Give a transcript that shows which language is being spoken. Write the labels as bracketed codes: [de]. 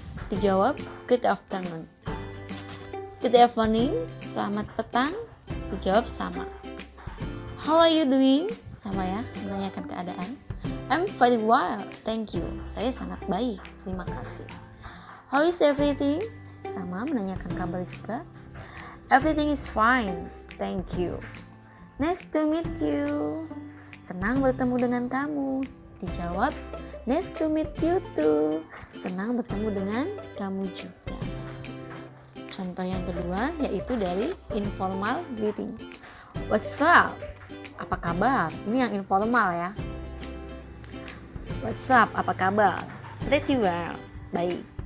[id] Dijawab [en] good afternoon. Good evening. [id] Selamat petang. Dijawab sama. [en] How are you doing? [id] Sama ya, menanyakan keadaan. [en] I'm very well, thank you. [id] Saya sangat baik, terima kasih. [en] How is everything? [id] Sama, menanyakan kabar juga. [en] Everything is fine, thank you. Nice to meet you. [id] Senang bertemu dengan kamu. [en] Dijawab, nice to meet you too. [id] Senang bertemu dengan kamu juga. Contoh yang kedua yaitu dari informal greeting. [en] What's up? [id] Apa kabar? Ini yang informal ya. What's up? Apa kabar? [en] Pretty well. [id] Baik.